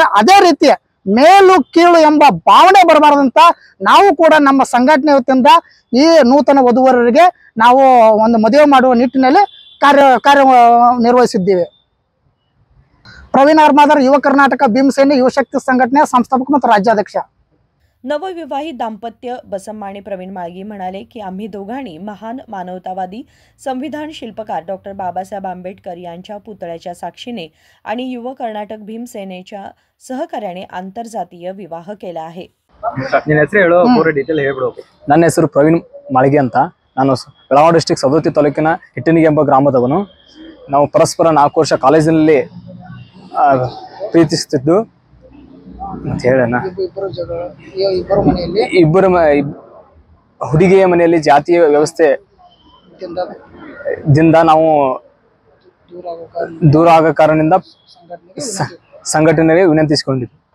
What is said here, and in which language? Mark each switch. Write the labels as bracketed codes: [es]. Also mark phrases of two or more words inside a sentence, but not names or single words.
[kn] ಅದೇ ರೀತಿ ಮೇಲು ಕೀಳು ಎಂಬ ಭಾವನೆ ಬರಬಾರದಂತ ನಾವು ಕೂಡ ನಮ್ಮ ಸಂಘಟನೆ ವತಿಯಿಂದ ಈ ನೂತನ ವಧುವರರಿಗೆ ನಾವು ಒಂದು ಮದುವೆ ಮಾಡುವ ನಿಟ್ಟಿನಲ್ಲಿ ಕಾರ್ಯ ನಿರ್ವಹಿಸಿದ್ದೀವಿ. ಪ್ರವೀಣ್ ಮಾದರ್ ಯುವ ಕರ್ನಾಟಕ ಭೀಮಸೇನೆ ಯುವಶಕ್ತಿ ಸಂಘಟನೆಯ ಸಂಸ್ಥಾಪಕ ಮತ್ತು ರಾಜ್ಯಾಧ್ಯಕ್ಷ. [mr] नवविवाहित दाम्पत्य बसम्मा आणि प्रवीण माळगी म्हणाले की आम्ही दोघांनी महान मानवतावादी संविधान शिल्पकार डॉक्टर बाबासाहेब आंबेडकर यांच्या पुतळ्याच्या साक्षीने आणि युवा कर्नाटक भीमसेनेच्या सहकार्याने आंतरजातीय विवाह केला आहे. [kn] ನನ್ನ ಹೆಸರು ಪ್ರವೀಣ್ ಮಾಳ್ಗಿ ಅಂತ. ನಾನು ಬೆಳಗಾವಿ ಡಿಸ್ಟ್ರಿಕ್ಟ್ ಸವದತ್ತಿ ತಾಲೂಕಿನ ಹಿಟ್ಟಣಿಗೆ ಎಂಬ ಗ್ರಾಮದವನು. ನಾವು ಪರಸ್ಪರ 4 ವರ್ಷ ಕಾಲೇಜಿನಲ್ಲಿ ಪ್ರೀತಿಸುತ್ತಿದ್ದು ಇಬ್ಬರು ಹುಡುಗಿಯ ಮನೆಯಲ್ಲಿ ಜಾತಿಯ ವ್ಯವಸ್ಥೆ ದಿಂದ ನಾವು ದೂರ ಆಗೋ ಕಾರಣದಿಂದ ಸಂಘಟನೆಗೆ ವಿನಂತಿಸಿಕೊಂಡಿದ್ವಿ.